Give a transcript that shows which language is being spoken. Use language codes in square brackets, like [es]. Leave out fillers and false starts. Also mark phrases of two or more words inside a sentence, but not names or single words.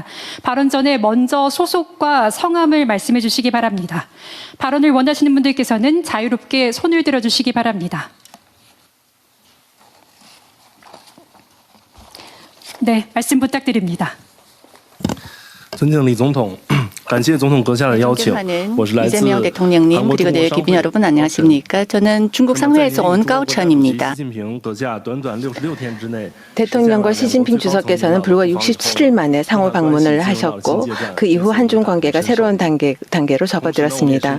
[ko] 발언 전에 먼저 소속과 성함을 말씀해 주시기 바랍니다. 발언을 원하시는 분들께서는 자유롭게 손을 들어 주시기 바랍니다. 네, 말씀 부탁드립니다. [zh] 尊敬李总统， 感谢总统阁下的邀请， 我是来自 [ko] 이재명 대통령님 한국 그리고 네, 귀빈 여러분 안녕하십니까? 저는 중국 상회에서 온 까오천입니다. 대통령과 시진핑 주석께서는 불과 67일 만에 상호 방문을 하셨고 그 이후 한중 관계가 새로운 단계로 접어들었습니다.